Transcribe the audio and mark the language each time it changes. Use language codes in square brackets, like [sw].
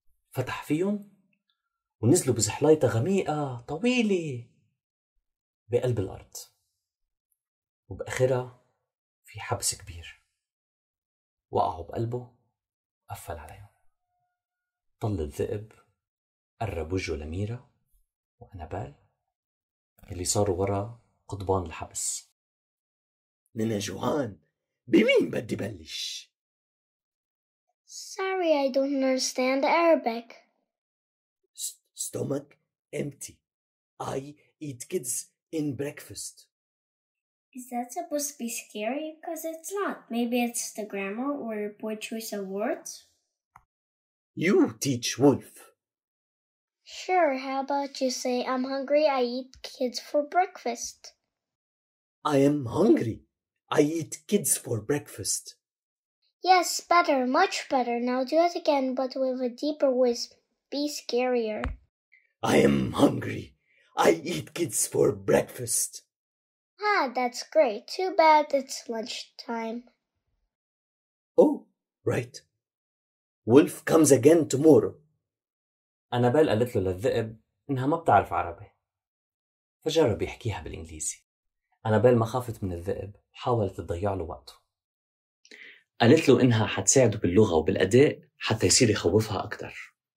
[ar] فتح فيهم ونزلوا بزحلايطة غميقة طويلة بقلب الأرض، وبآخرها في حبس كبير. وقعوا بقلبه وقفل عليهم. طل الذئب قرب وجهه لميرا وأنابال اللي صاروا ورا قضبان الحبس. نانا جوعان، بمين بدي بلش؟ [en] Sorry, I don't understand Arabic. Stomach empty. I eat kids in breakfast. Is that supposed to be scary? Because it's not. Maybe it's the grammar or poor choice of words? You teach Wolf. Sure, how about you say, I'm hungry, I eat kids for breakfast. I am hungry. I eat kids for breakfast. Yes, better, much better. Now do it again, but with a deeper voice. Be scarier. I am hungry. I eat kids for breakfast. Ah, that's great. Too bad it's lunchtime. Oh, right. Wolf comes again tomorrow. [ar] أنابيل قالت له للذئب إنها ما بتعرف عربي، فجرب يحكيها بالإنجليزي. أنابيل ما خافت من الذئب وحاولت تضيع له وقته. قالت له إنها حتساعده باللغة وبالأداء حتى يصير يخوفها أكتر.